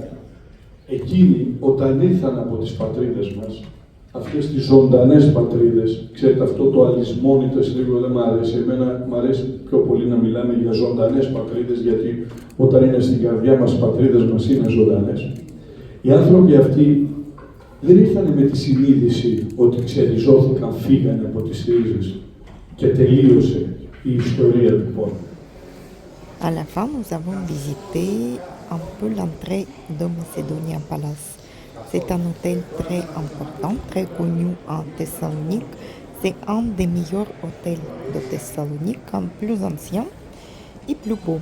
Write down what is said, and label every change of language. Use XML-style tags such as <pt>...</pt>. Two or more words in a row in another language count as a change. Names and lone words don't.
<el>Εκείνοι, όταν ήρθαν από τις πατρίδες μας, αυτές τις ζωντανές πατρίδες, ξέρετε αυτό το αλυσμόνητες λίγο δεν μ' αρέσει, εμένα μ' αρέσει πιο πολύ να μιλάμε για ζωντανές πατρίδες, γιατί όταν είναι στην καρδιά μας οι πατρίδες μας είναι ζωντανές. Οι άνθρωποι αυτοί δεν ήρθαν με τη συνείδηση ότι ξεριζώθηκαν, φύγανε από τις ρίζες και τελείωσε η ιστορία του πόντου.</el> <fr>À la fin, nous avons visité un peu l'entrée de Macedonia Palace. C'est un hôtel très important, très connu en Thessalonique. C'est un des meilleurs hôtels de Thessalonique, plus ancien et plus beau.</fr>